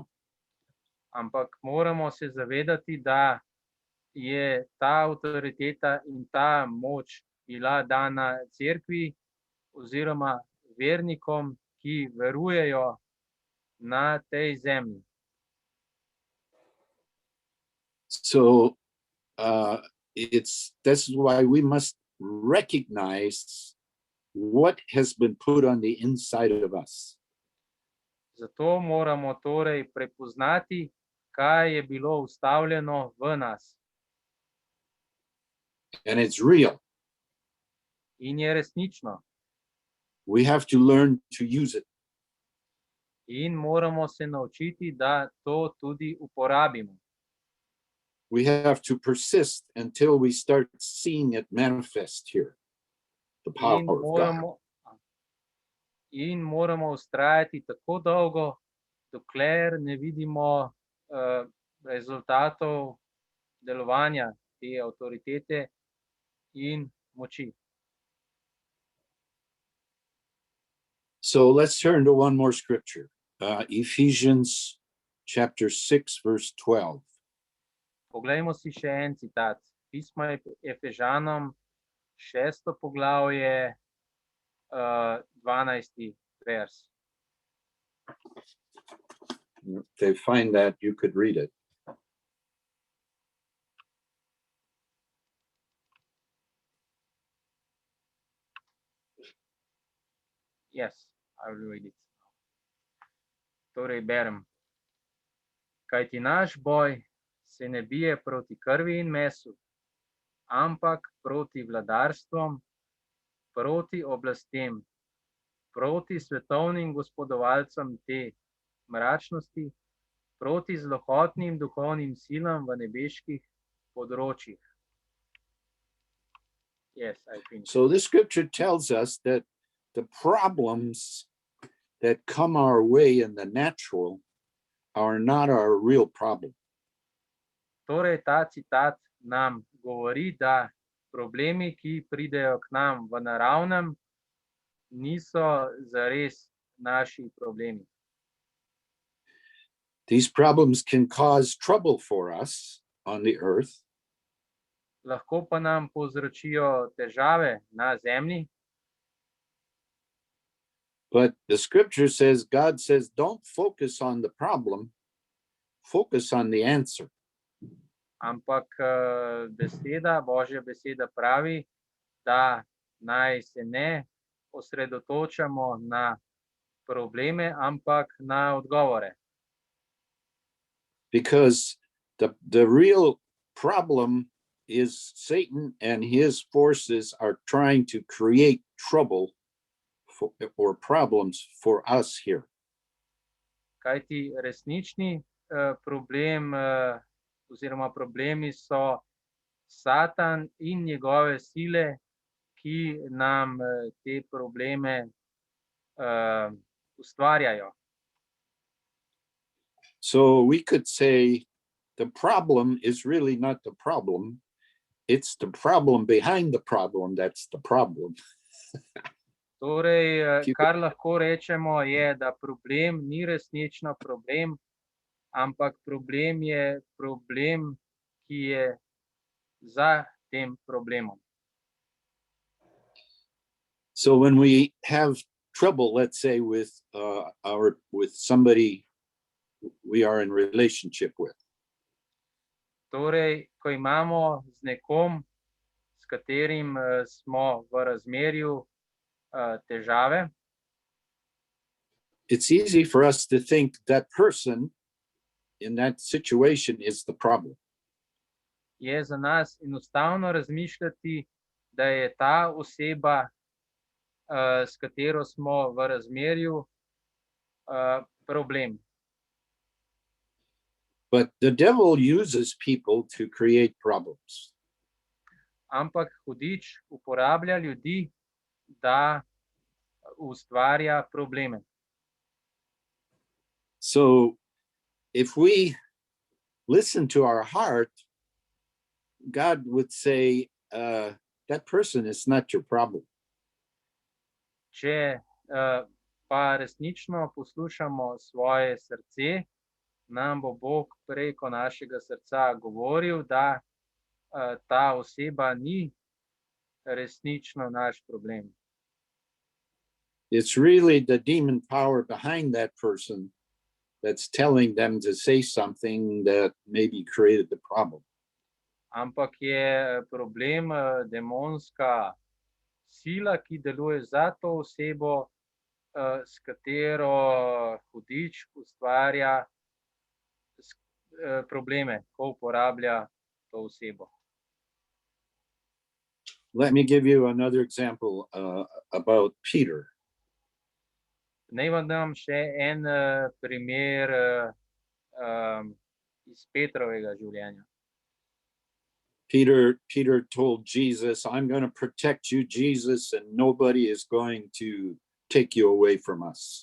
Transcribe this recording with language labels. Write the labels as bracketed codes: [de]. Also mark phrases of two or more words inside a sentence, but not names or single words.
[sl] Ampak moramo se zavedati, da je ta avtoriteta in ta moč bila dana cerkvi oziroma vernikom, ki verujejo na tej zemlji. [en] So this is why we must recognize what has been put on the inside of us. [sl] Zato moramo torej prepoznati, kaj je bilo vstavljeno v nas. [en] And it's real. [sl] In je resnično. [en] We have to learn to use it. [sl] In moramo se naučiti, da to tudi uporabimo. [en] We have to persist until we start seeing it manifest here. The power of God. [sl] In moramo vztrajati tako dolgo, dokler ne vidimo rezultatov delovanja te avtoritete in moči. [en] So let's turn to one more scripture. Ephesians chapter 6, verse 12. [sl] Poglejmo si še en citat. Pisma Efežanom, 6. poglavje, 12. vers. [en] If they find that, you could read it. Yes, I will read it. [sl] Torej berem. Kajti naš boj se ne bije proti krvi in mesu, ampak proti vladarstvom, proti oblastem, proti svetovnim gospodovalcem te mračnosti, proti zlohotnim duhovnim silam v nebeških področjih. [en] Yes, I think. So this scripture tells us that the problems that come our way in the natural are not our real problem. [sl] Torej, ta citat nam govori, da problemi, ki pridejo k nam v naravnem, niso zares naši problemi. [en] These problems can cause trouble for us on the earth, [sl] Lahko pa nam povzročijo težave na zemlji, [en] but the scripture says, God says, don't focus on the problem, focus on the answer. [sl] ampak Božja beseda pravi, da naj se ne osredotočamo na probleme, ampak na odgovore. [en] Because the real problem is Satan and his forces are trying to create trouble or problems for us here. [sl] Kajti resnični problem oziroma problemi so Satan in njegove sile, ki nam te probleme ustvarjajo. [en] So we could say the problem is really not the problem. It's the problem behind the problem that's the problem. [sl] Torej, kar lahko rečemo je, da problem ni resnično problem, ampak problem je problem, ki je za tem problemom. [en] So when we have trouble, let's say with somebody we are in relationship with, [sl] Torej, ko imamo z nekom, s katerim smo v razmerju težave, [en] it's easy for us to think that person in that situation is the problem. [sl] je za nas enostavno razmišljati, da je ta oseba, s katero smo v razmerju, problem. [en] But the devil uses people to create problems. [sl] Ampak hudič uporablja ljudi, da ustvarja probleme. [en] So if we listen to our heart, God would say, that person is not your problem. [sl] Če pa resnično poslušamo svoje srce, nam bo Bog preko našega srca govoril, da ta oseba ni resnično naš problem. [en] It's really the demon power behind that person that's telling them to say something that maybe created the problem. [sl] Ampak je problem demonska sila, ki deluje za to osebo, s katero hudič ustvarja probleme, ko uporablja to osebo. [en] Let me give you another example about Peter. [sl] Naj vam dam še en primer iz Petrovega življenja. [en] Peter told Jesus, I'm going to protect you, Jesus, and nobody is going to take you away from us.